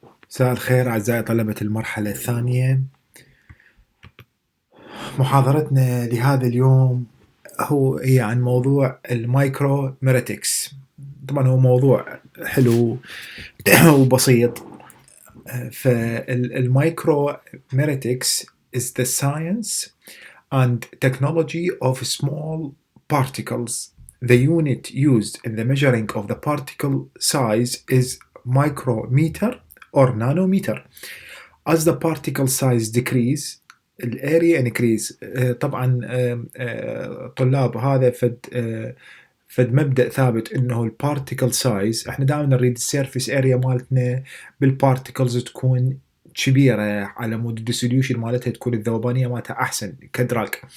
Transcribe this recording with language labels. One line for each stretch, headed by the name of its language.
Arabic: مساء الخير أعزائي طلبة المرحلة الثانية. محاضرتنا لهذا اليوم هي عن موضوع المايكرو ميريتكس. طبعا هو موضوع حلو وبسيط.
English: فالمايكرو ميريتكس is the science and technology of small particles. The unit used in the measuring of the particle size is micrometer or nanometer. As the particle size decrease الاريا increase.
Arabic: طبعا طلاب هذا فد مبدأ ثابت انه البارتيكل سايز احنا دائما نريد السيرفيس اريا مالتنا بالبارتيكلز تكون كبيره على مود الديسوليوشن مالتها تكون الذوبانيه مالتها احسن كدراج.